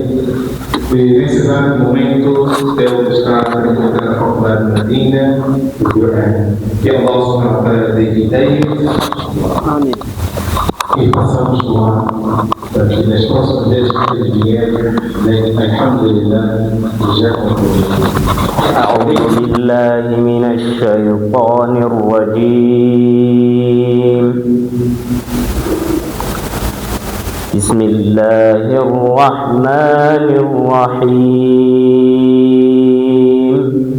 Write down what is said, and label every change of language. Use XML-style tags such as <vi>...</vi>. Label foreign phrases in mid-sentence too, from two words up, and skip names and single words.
<pt>E nesse exato momento, ele está a frequentar a Faculdade de Medina, que é o nosso trabalho de ideia. E passamos lá, nas próximas vezes que vierem, alhamdulillah, já concluímos.</pt> <ar>أعوذ بالله من الشيطان الرجيم بسم الله الرحمن الرحيم</ar>